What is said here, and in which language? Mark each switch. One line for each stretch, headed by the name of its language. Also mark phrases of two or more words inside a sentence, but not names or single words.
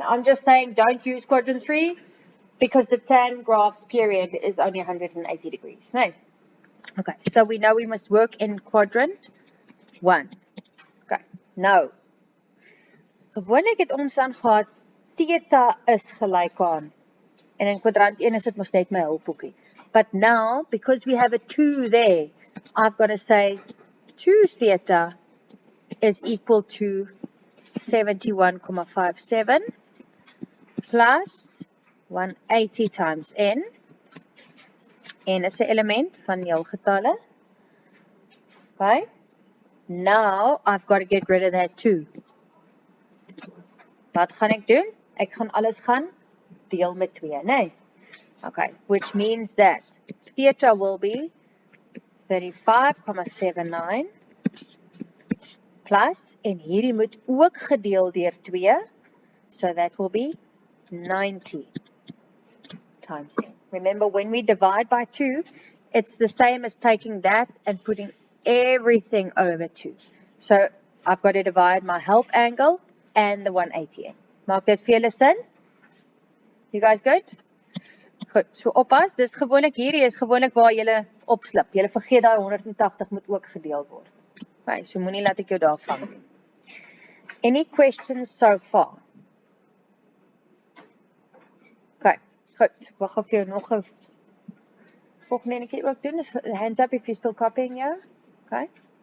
English: I'm just saying don't use quadrant 3 because the tan graph's period is only 180 degrees. No. Okay, so we know we must work in quadrant 1.
Afrikaans: Okay, nou. Gewoonlik het ons dan gehad, theta is gelyk aan. En in kwadrant 1 is dit mos net my hulpboekie.
English: But now, because we have a 2 there, I've got to say 2 theta is equal to 71,57 plus 180 times n.
Afrikaans: N is 'n element van heelgetalle.
English: Okay. Now I've got to get rid of that 2.
Afrikaans: Wat gaan ek doen? Ek gaan alles gaan deel met 2, nee.
English: Okay, which means that theta will be 35,79 plus,
Afrikaans: en hierdie moet ook gedeel deur 2,
English: so that will be 90 times n. Remember, when we divide by 2, it's the same as taking that and putting everything over 2. So, I've got to divide my help angle and the 180n.
Afrikaans: Maak dit vir julle sin?
English: You guys good?
Afrikaans: Goed, so oppas, dis gewoonlik, hierdie is gewoonlik waar julle opslip. Julle vergeet daai 180 moet ook gedeel word. Okay, so moenie laat ek jou daar vang nie.
English: Any questions so far?
Afrikaans: Okay, goed. Wag of jy nog 'n volgende enetjie ook doen.
English: Is hands up if you're still copying, yeah? Okay.